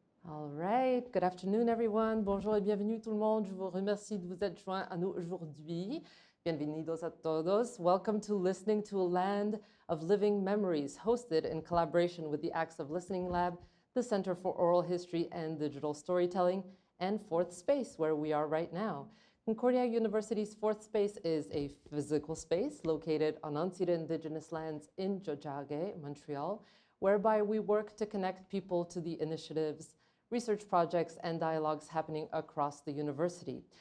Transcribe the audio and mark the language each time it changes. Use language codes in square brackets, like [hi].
[en] All right, good afternoon everyone. [fr] Bonjour et bienvenue tout le monde. Je vous remercie de vous être joints à nous aujourd'hui. [es] Bienvenidos a todos. [en] Welcome to Listening to a Land of Living Memories, hosted in collaboration with the Acts of Listening Lab, the Center for Oral History and Digital Storytelling, and Fourth Space, where we are right now. Concordia University's Fourth Space is a physical space located on Ancira Indigenous lands in Tiohtià:ke, Montreal, whereby we work to connect people to the initiatives, research projects, and dialogues happening across the university.